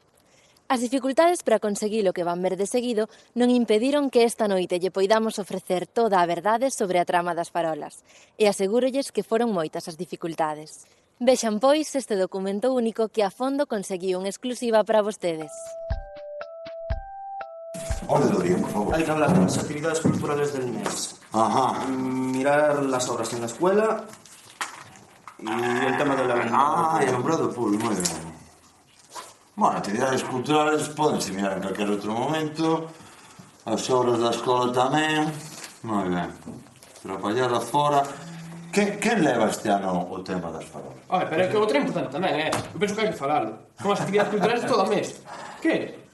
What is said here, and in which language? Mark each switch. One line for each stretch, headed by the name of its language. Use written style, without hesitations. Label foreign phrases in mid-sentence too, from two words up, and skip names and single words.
Galician: As dificultades para conseguir o que van ver de seguido non impediron que esta noite lle poidamos ofrecer toda a verdade sobre a trama das farolas, e asegúrolles que foron moitas as dificultades. Vexan, pois, este documento único que Afondo conseguiu en exclusiva para vostedes. Orden do día, por favor.
Spanish: Hay que hablar de las actividades culturales del mes. Ajá. Mirar las obras en la escuela y el tema del alumbrado. El alumbrado público, muy bien.
Galician: Bueno,
Spanish: actividades culturales
Galician: pódense mirar en calquer outro momento. As obras da escola tamén. Moi ben. Traballar fora. Quen leva este ano o tema das farolas? Pero é que o tempo tamén, Eu penso que hai que falalo. Son as
Spanish: actividades culturales
Galician: todo o mes. Que?